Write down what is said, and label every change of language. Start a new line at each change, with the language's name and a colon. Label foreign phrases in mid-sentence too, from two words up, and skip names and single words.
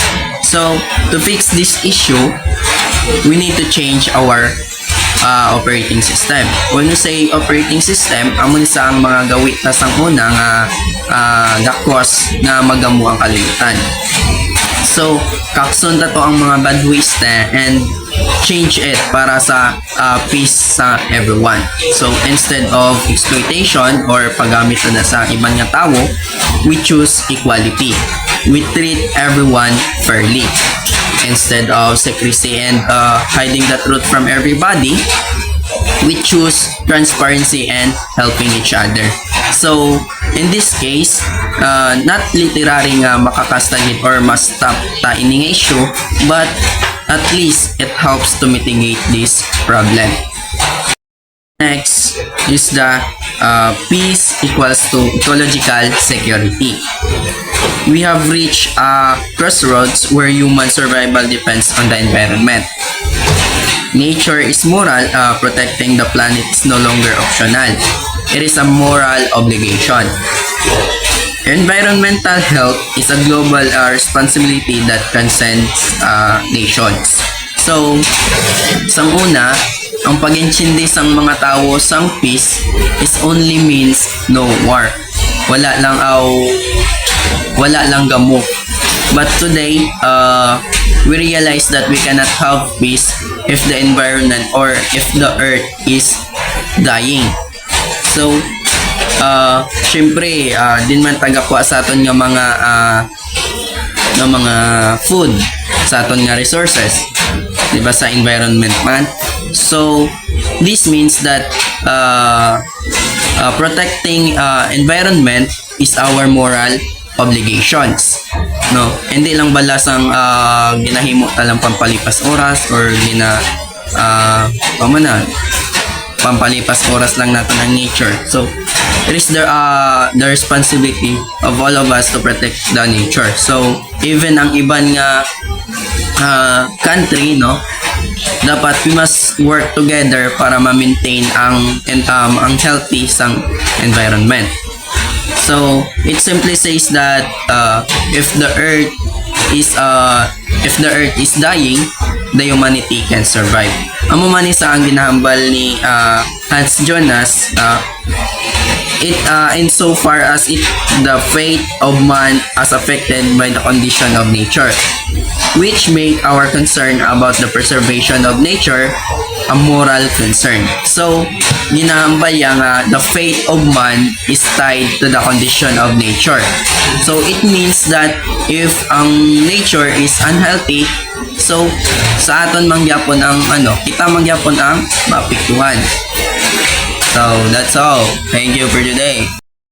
English: So, to fix this issue, we need to change our operating system. When we say operating system,
Hiligaynon: amon sa ang mga gawit na sang una nga gakos nga magamu ang kalibutan.
English: So,
Hiligaynon: kakson ta to ang mga
English: bad ways and change it para sa peace sa everyone. So, instead of exploitation or
Hiligaynon: paggamit na sa ibang nga tao,
English: we choose equality. We treat everyone fairly. Instead of secrecy and hiding the truth from everybody, we choose transparency and helping each other. So, in this case, not literally
Hiligaynon: nga makakastagit
English: or ma-stop
Hiligaynon: ta ining
English: issue, but at least it helps to mitigate this problem. Next is the peace equals to ecological security. We have reached a crossroads where human survival depends on the environment. Nature is moral, protecting the planet is no longer optional. It is a moral obligation. Environmental health is a global responsibility that transcends nations. So,
Hiligaynon: sang una, ang pag-intindi sang mga tao sang
English: peace is only means no war.
Hiligaynon: Wala lang gamo.
English: But today, we realize that we cannot have peace if the environment or if the earth is dying. So,
Hiligaynon: syempre din man tagakuha sa aton nga mga food, sa aton nga resources, di ba, sa environment man.
English: So this means that protecting environment is our moral obligations, no?
Filipino: Hindi lang balasang ginahimo talang pampalipas oras or pampalipas oras lang natin ang nature.
English: So it is the responsibility of all of us to protect the nature. So even
Hiligaynon: ang iban nga
English: country, no, dapat we must work together
Hiligaynon: para ma-maintain ang healthy sang
English: environment. So it simply says that if the earth is dying, the humanity can survive.
Hiligaynon: Amo man isa ang ginahambal ni
English: Hans Jonas, in so far as the fate of man as affected by the condition of nature, which make our concern about the preservation of nature a moral concern. So
Hiligaynon: ginahambal yang
English: the fate of man is tied to the condition of nature. So it means that if
Hiligaynon: ang
English: nature is unhealthy,
Hiligaynon: so sa aton mangyapon ang kita mangyapon ang maapektuhan.
English: So that's all. Thank you for today.